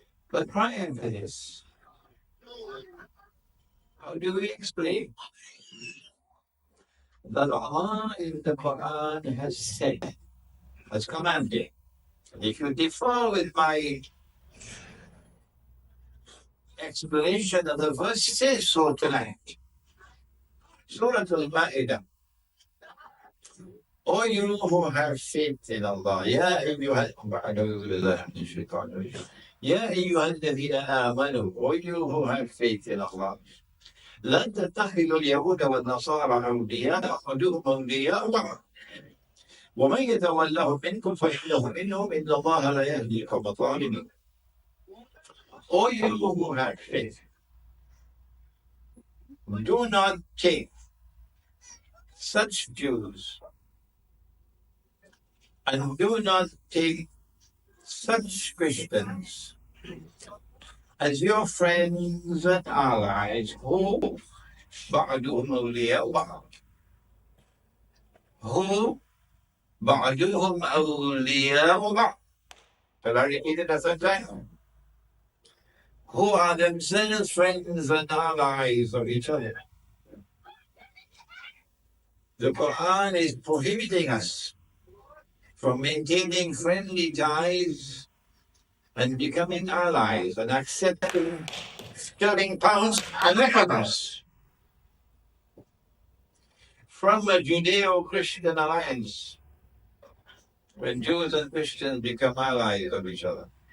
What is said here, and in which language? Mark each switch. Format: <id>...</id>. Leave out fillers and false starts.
<en>But prior to this, how do we explain that Allah in the Qur'an has said, has commanded, if you differ with my explanation of the verse, say so tonight. Surah Al-Ma'idah. O you who have faith in Allah,</en> <ar>Ya ayyuha alladhina amanu, O you who have faith in Allah, لن تتخذوا اليهود والنصارى أولياء بعضهم أولياء بعض ومن يتولهم منكم فإنه منهم إن الله لا يهدي القوم الظالمين.</ar> <en>O you who have faith, do not take such Jews and do not take such Christians as your friends and allies who</en> <ar>بعضهم أولياء بعض. Who بعضهم أولياء بعض.</ar> <en>Shall I repeat it a third time? Who are themselves friends and allies of each other. The Quran is prohibiting us from maintaining friendly ties and becoming allies and accepting sterling pounds and weapons from a Judeo-Christian alliance when Jews and Christians become allies of each other.</en>